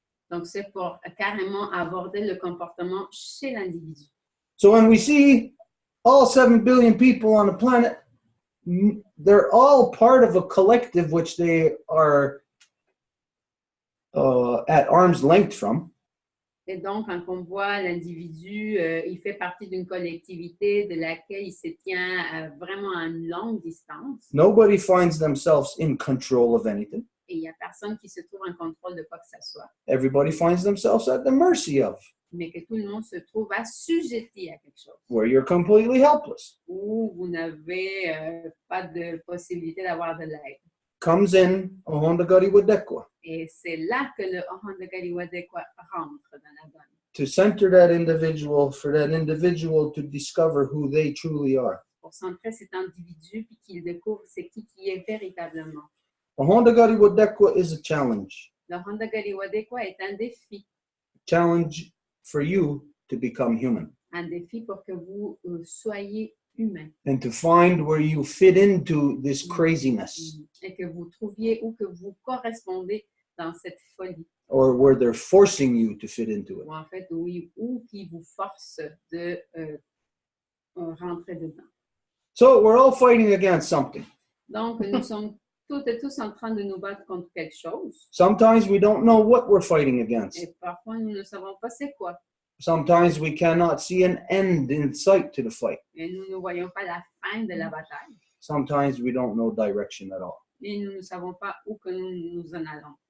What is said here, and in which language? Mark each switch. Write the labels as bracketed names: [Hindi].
[French] Donc, c'est pour carrément aborder le comportement chez l'individu. [English] So when we see all 7 billion people on the planet, they're all part of a collective which they are at arm's length from. [French] Et donc, quand on voit l'individu, il fait partie d'une collectivité de laquelle il se tient vraiment à une longue distance. [English] Nobody finds themselves in control of anything. [French] Et il n'y a personne qui se trouve en contrôle de quoi que ce soit. [English] Everybody finds themselves at the mercy of, [French] Mais que tout le monde se trouve assujetti à quelque chose. [English] where you're completely helpless. [French] Où vous n'avez pas de possibilité d'avoir de l'aide. [English] Comes in a Honda Gari Wadekwa [French] Et c'est là que le Honda Gari Wadekwa rentre dans la donne. [English] to center that individual, for that individual to discover who they truly are. [French] Pour centrer cet individu puis qu'il découvre c'est qui est véritablement. [English] A Honda Gari Wadekwa is a challenge. [French] Le Honda Gari Wadekwa est un défi [English] Challenge for you to become human [French] pour que vous soyez humain [English] and to find where you fit into this craziness, [French] et que vous trouviez ou que vous correspondez dans cette folie [English] or where they're forcing you to fit into it. [French] ou en fait oui ou qui vous force de rentrer dedans. [English] So we're all fighting against something. [French] Donc nous sommes toutes et tous en train de nous battre contre quelque chose. [English] Sometimes we don't know what we're fighting against. [French] Et parfois, nous ne savons pas c'est quoi. [English] Sometimes we cannot see an end in sight to the fight. [French] Et nous ne voyons pas la fin de la bataille. [English] Sometimes we don't know direction at all. [French] Et nous ne savons pas où que nous en allons.